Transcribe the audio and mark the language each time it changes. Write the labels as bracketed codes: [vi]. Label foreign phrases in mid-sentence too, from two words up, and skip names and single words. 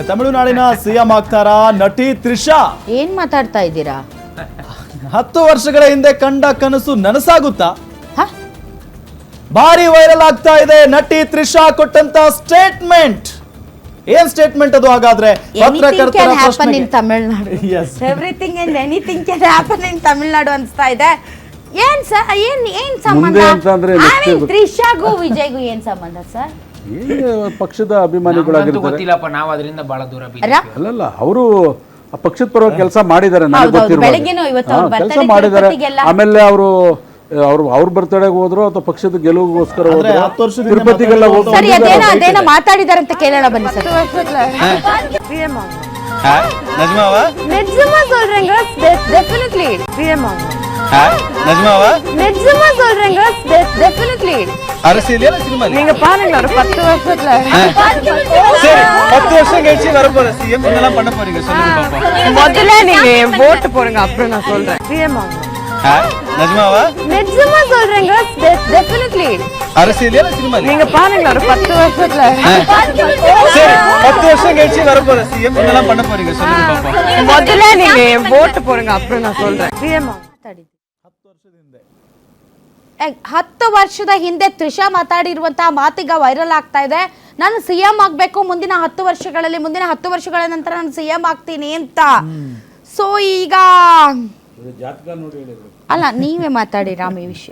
[kn] ತಮಿಳುನಾಡಿನ ಸಿಎಂ ಆಗ್ತಾರಾ ನಟಿ ತ್ರಿಷಾ? ಏನ್ ಮಾತಾಡ್ತಾ ಇದ್ದೀರಾ? 10 ವರ್ಷಗಳ ಹಿಂದೆ ಕಂಡ ಕನಸು ನನಸಾಗುತ್ತಾ? ಭಾರಿ ವೈರಲ್ ಆಗ್ತಾ ಇದೆ ನಟಿ ತ್ರಿಷಾ ಕೊಟ್ಟಂತ ಸ್ಟೇಟ್ಮೆಂಟ್. ಏನ್ ಸ್ಟೇಟ್ಮೆಂಟ್ ಅದು ಹಾಗಾದ್ರೆ? ಪತ್ರಕರ್ತರ ಪ್ರಶ್ನೆಗೆ [en] everything and anything can happen in Tamil Nadu [kn] ಅನ್ಸ್ತಾ ಇದೆ. ಏನ್ ಸರ್ ಏನ್ ಸಂಬಂಧ? ತ್ರಿಷಾಗೂ ವಿಜಯ್ಗೂ ಏನ್ ಸಂಬಂಧ ಸರ್? ಪಕ್ಷದ ಅಭಿಮಾನಿಗಳಾಗಿರ್ತಾರೆ. ಗೊತ್ತಿಲ್ಲಪ್ಪ, ನಾವು ಅದರಿಂದ ಬಹಳ ದೂರ. ಅಲ್ಲಲ್ಲ, ಅವರು ಪಕ್ಷದ ಪರವಾಗಿ ಕೆಲಸ ಮಾಡಿದ್ದಾರೆ, ಕೆಲಸ ಮಾಡಿದ್ದಾರೆ. ಆಮೇಲೆ ಅವ್ರ ಬರ್ತಡೆಗೆ ಹೋದ್ರು ಅಥವಾ ಪಕ್ಷದ ಗೆಲುವಿಗೋಸ್ಕರ ತಿರುಪತಿಗೆಲ್ಲ ಅದೇನೋ ಮಾತಾಡಿದಾರೆ ಅಂತ ಕೇಳೋಣ ಬನ್ನಿ ಸರ್. [ta] நிஜமாவா நிஜமா சொல்றேங்க டெஃபினெட்லி பிரியமா நிஜமாவா நிஜமா சொல்றேங்க டெஃபினெட்லி அரசியல்ல சினிமா நீங்க பாருங்க ஒரு 10 வருஷத்துல சரி 10 வருஷம் கழிச்சு வர போற சிஎம் என்னலாம் பண்ண போறீங்க சொல்லுங்க பாப்போம். முதல்ல நீங்க ஓட்டு போடுங்க அப்புறம் நான் சொல்றேன். பிரியமா நிஜமாவா நிஜமா சொல்றேங்க டெஃபினெட்லி அரசியல்ல சினிமா நீங்க பாருங்க ஒரு 10 வருஷத்துல சரி 10 வருஷம் கழிச்சு வர போற சிஎம் என்னலாம் பண்ண போறீங்க சொல்லுங்க பாப்போம். முதல்ல நீங்க ஓட்டு போடுங்க அப்புறம் நான் சொல்றேன். பிரியமா [kn] 10 ವರ್ಷದ ಹಿಂದೆ ತ್ರಿಷಾ ಮಾತಾಡಿರುವಂತಹ ಮಾತಿಗ ವೈರಲ್ ಆಗ್ತಾ ಇದೆ. ನಾನು ಸಿಎಂ ಆಗ್ಬೇಕು ಮುಂದಿನ 10 ವರ್ಷಗಳಲ್ಲಿ, ಮುಂದಿನ 10 ವರ್ಷಗಳ ನಂತರ ನಾನು ಸಿಎಂ ಆಗ್ತೀನಿ ಅಂತ. ಸೊ ಈಗ ಜಾತಕ ನೋಡಿ ಹೇಳಿದ್ರು. ಅಲ್ಲ ನೀವೇ ಮಾತಾಡಿ ರಾಮ್ ಈ ವಿಷಯ.